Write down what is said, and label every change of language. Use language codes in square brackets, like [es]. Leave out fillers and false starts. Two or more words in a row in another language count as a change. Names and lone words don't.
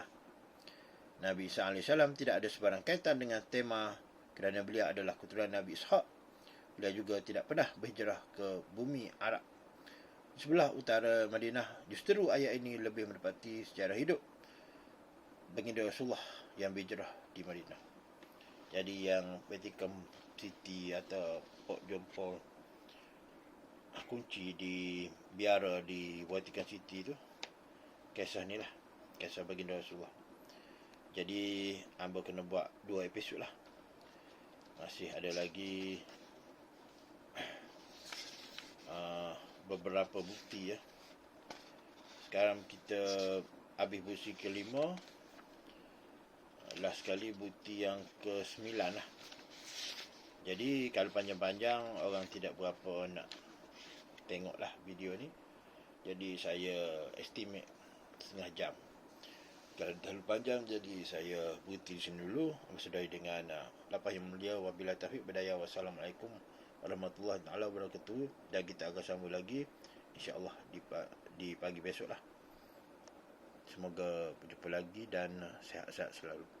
[ms] Nabi Isa AS tidak ada sebarang kaitan dengan tema kerana beliau adalah keturunan Nabi Ishaq. Beliau juga tidak pernah berhijrah ke bumi Arab. Di sebelah utara Madinah, justru ayat ini lebih mendapati sejarah hidup baginda Rasulullah yang berhijrah di Madinah. Jadi yang Vatican City atau Port John Paul kunci di biara di Vatican City tu, kisah ni lah, kisah baginda Rasulullah. Jadi hamba kena buat 2 episod lah. Masih ada lagi beberapa bukti ya. Sekarang kita habis bukti ke-5. Last sekali bukti yang ke-9 lah. Jadi kalau panjang-panjang orang tidak berapa nak tengoklah video ni. Jadi saya estimate setengah jam. Kalau terlalu panjang, jadi saya berhenti di sini dulu. Bersedai dengan lapah yang mulia. [ar] وبالله التوفيق وال والسلام عليكم ورحمة الله وبركاته. [ms] Dan kita akan sambung lagi insya-Allah di pagi besok lah. Semoga berjumpa lagi dan sihat-sihat selalu.